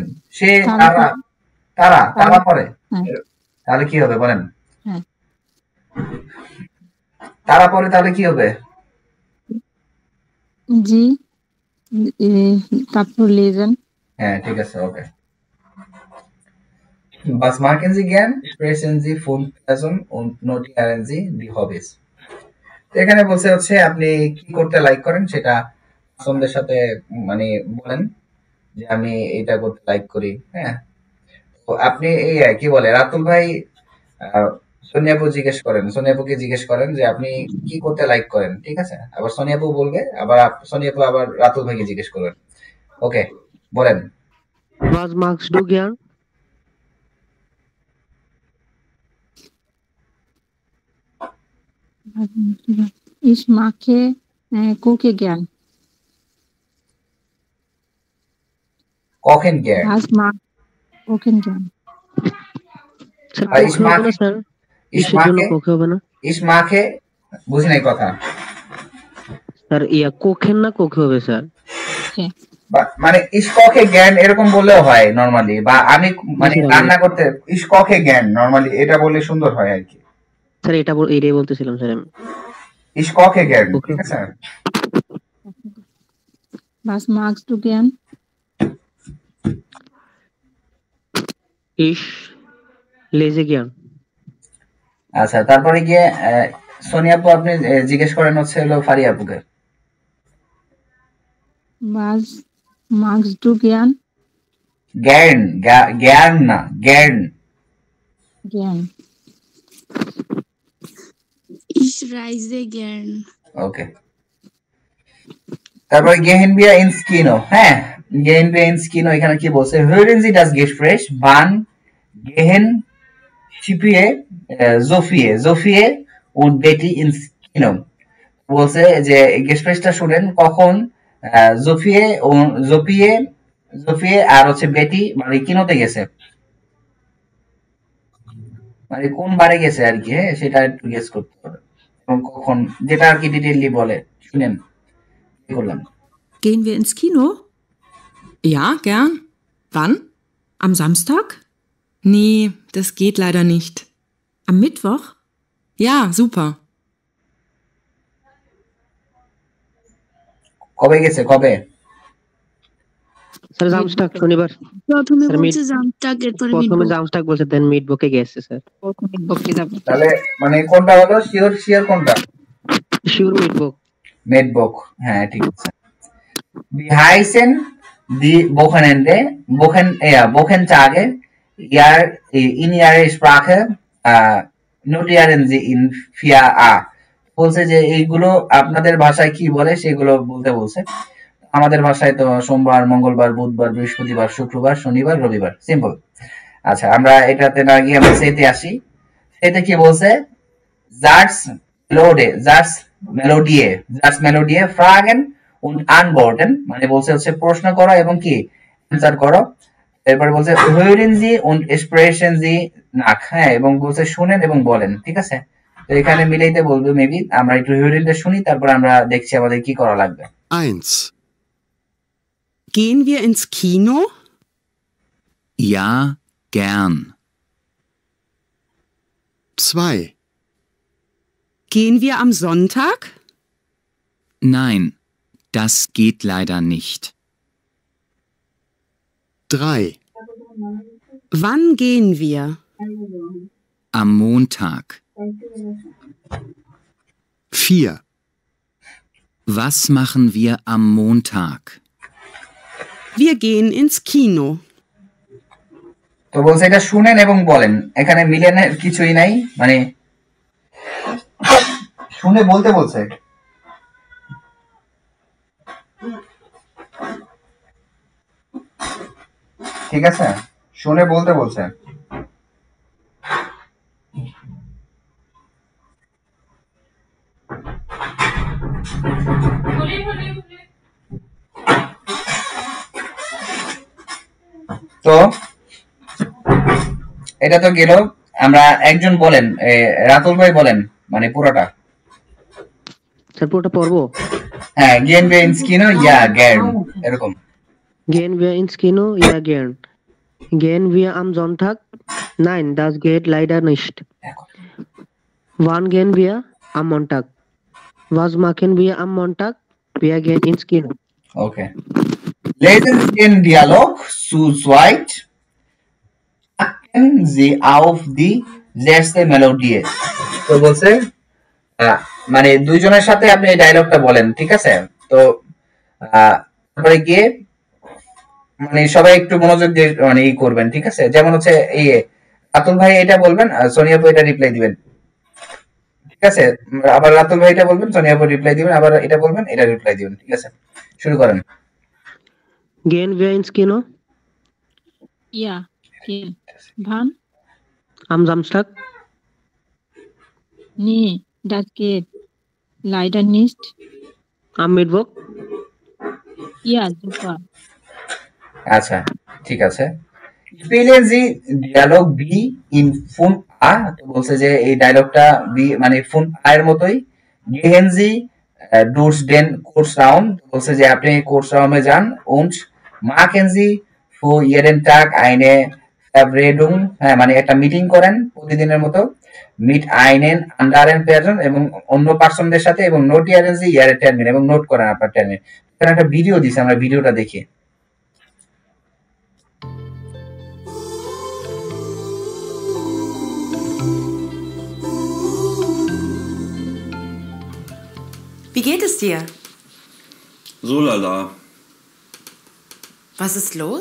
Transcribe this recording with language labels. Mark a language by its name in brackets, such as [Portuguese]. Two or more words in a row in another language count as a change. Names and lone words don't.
[Bangla] সে তারা তারা তারা পড়ে, তাহলে কি হবে বলেন? হ্যাঁ তারা পড়ে তাহলে কি হবে? জি তারপর লেজেন্ড হ্যাঁ ঠিক আছে, ওকে। [German] Was machen Sie gern? Sprechen Sie von Person und notieren Sie die Hobbys. [Bangla] এখানে বলছে হচ্ছে আপনি কি করতে লাইক করেন সেটা পছন্দের সাথে মানে বলেন যে আমি এটা করতে লাইক করি। হ্যাঁ, তো আপনি এই কি বলে রাতুল ভাই সোনিয়াপু জিজ্ঞেস করেন, সোনিয়াপুকে জিজ্ঞেস করেন যে আপনি কি করতে লাইক করেন, ঠিক আছে? আবার সোনিয়াপু বলবে, আবার সোনিয়াপু আবার রাতুল ভাইকে জিজ্ঞেস করবেন। ওকে, বলেন। [German] Was magst du gern? Ich mache Koche gern. Kochen gern. Was mag Kochen gern? [Bangla] স্যার আর কোকে হবে না স্যার? কিসের জন্য কোকে হবে না? ইসমাকে বুঝি নাই কথা স্যার কোকেন না কোকে হবে স্যার? মানে [German] Ich koche gern [Bangla] এরকম বললেও হয় নরমালি, বা আমি মানে রান্না করতে [German] Ich koche gern [Bangla] নরমালি এটা বললে সুন্দর হয় আর কি। স্যার এটাই বলতেছিলাম স্যার আমি। [German] Ich koche gern, [Bangla] ঠিক আছে। [German] Was magst du gern? Ich lese gern. [Bangla] আচ্ছা, তারপরে গিয়ে সোনিয়াপু আপনি জিজ্ঞেস করেন হচ্ছে হলো ফারিয়াপুকে। [German] Was magst du gern? Gern, gern না, gern. Gern. Ich reise gern. [Bangla] ওকে, তারপরে [German] gehen wir ins Kino। হ্যাঁ, gehen wir ins Kino এখানে কি বলছে? Hören Sie das Gespräch? Wann gehen Sophie und Betty ins Kino? [Bangla] বলছে যে গেস্টটা শুনেন কখন জোফিয়ে আর হচ্ছে বেটি মানে কিনোতে গেছে, মানে কোন বারে গেছে আর কি। হ্যাঁ, সেটা একটু গেস করতে হবে এবং কখন, যেটা আর কি ডিটেইলি বলে। শুনেন কি করলাম। [German] Gehen wir ins Kino? Ja, gern. Wann? Am Samstag? Nee, das geht leider nicht. Am Mittwoch? Ja, super. [Bangla] কবে গেছে? কবে? স্যার জামস্টাক শনিবার। প্রথমে বলছে জামস্টাক, এরপরে প্রথমে জামস্টাক বলছে, দেন মিডবকে গেছে স্যার। মিডবকে যাবে। তাহলে মানে কোনটা হলো? শিওর কোনটা? শিওর মিডবক। হ্যাঁ ঠিক আছে। [German] Die heißen die Wochenende Wochentage in ihrer Sprache notieren Sie in 4a। [Bangla] বলছে যে এইগুলো আপনাদের ভাষায় কি বলে সেগুলো বলতে বলছে। আমাদের ভাষায় তো সোমবার, মঙ্গলবার, বুধবার, বৃহস্পতিবার, শুক্রবার, শনিবার, রবিবার। সিম্পল। আচ্ছা, আমরা এটাতে না গিয়ে আমরা সেতে আসি। সেতে কি বলছে? [German] Satz Melodie fragen und antworten, [Bangla] মানে বলছে হচ্ছে প্রশ্ন করো এবং কি অ্যানসার করো। এরপর বলছে [German] hören Sie und sprechen Sie nach, [Bangla] হ্যাঁ, এবং বলছে শুনেন এবং বলেন। ঠিক আছে, তো এখানে মিলাইতে বলবে মেবি। আমরা একটু hörenটা শুনি, তারপর আমরা দেখছি আমাদের কি করা লাগবে। [German] 1. Gehen wir ins Kino? Ja, gern. 2. Gehen wir am Sonntag? Nein, das geht leider nicht. 3. Wann gehen wir? Am Montag. 4. Was machen wir am Montag? Wir gehen ins Kino. [Bangla] তো বলছে এটা শুনেন এবং বলেন, এখানে মিলেনের কিছুই নাই, মানে শুনে বলতে বলছে। ঠিক আছে, শুনে বলতে বলছে। তো এটা তো গেল। আমরা একজন বলেন, রাতুল ভাই বলেন মানে পুরোটা। স্যার পুরোটা পড়বো? হ্যাঁ, [German] gehen wir ins Kino? Ja, gern, এরকম। Gehen wir ins Kino? Ja, gern. Gehen wir am Sonntag? Nein, das geht leider nicht. Wann gehen wir? Am Montag. Was machen wir am Montag? Wir gehen ins Kino. Okay. Lesen Sie den Dialog zu zweit. Achten Sie auf die letzte Melodie. [Bangla] তো বলছে মানে দুইজনের সাথে আপনি এই ডায়লগটা বলেন, ঠিক আছে? তো তারপরে গিয়ে মানে সবাই একটু মনোযোগ দিয়ে মানে ই করবেন, ঠিক আছে? যেমন হচ্ছে এই রাতুল ভাই এটা বলবেন, সোনিয়া আপু এটা রিপ্লাই দিবেন, ঠিক আছে? আবার রাতুল ভাই এটা বলবেন, সোনিয়া আপু রিপ্লাই দিবেন, আবার এটা বলবেন, এটা রিপ্লাই দিবেন, ঠিক আছে? শুরু করেন। [German] Gehen wir ins Kino? Ja, gehen. Wann? Am Samstag? Nee, das geht leider nicht. Am Mittwoch? Ja, super. [Bangla] আচ্ছা, ঠিক আছে। [German] Spielen Sie Dialog B in 5a, [Bangla] তো বলছে যে এই ডায়লগটা বি মানে 5a এর মতোই। [German] Gehen Sie durch den Kursraum, [Bangla] বলছে যে আপনি কোর্সরাউমে যান। [German] Und machen Sie für jeden Tag eine Verabredung, [Bangla] হ্যাঁ মানে একটা মিটিং করেন প্রতিদিনের মতো। [German] Mit einen anderen Person, [Bangla] এবং অন্য পার্সনদের সাথে, এবং [German] notieren Sie Ihre Termin, [Bangla] এবং নোট করেন আপনার টার্মিন। এখানে একটা ভিডিও দিছে, আমরা ভিডিওটা দেখি। [German] Wie geht es dir? So lala. Was ist los?